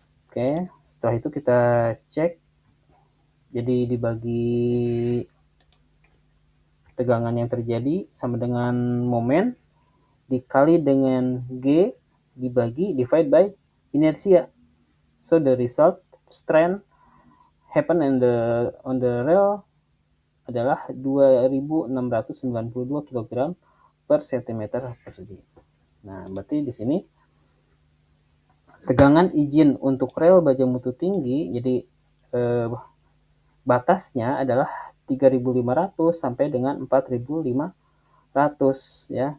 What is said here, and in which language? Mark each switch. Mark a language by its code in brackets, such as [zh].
[id] Oke, setelah itu kita cek. Jadi dibagi tegangan yang terjadi sama dengan momen dikali dengan G dibagi [en] divide by inertia. So the result strain happen on the rail [id] adalah 2.692 kg per cm persegi. Nah, berarti di sini tegangan izin untuk rel baja mutu tinggi, jadi batasnya adalah 3.500 sampai dengan 4.500 ya.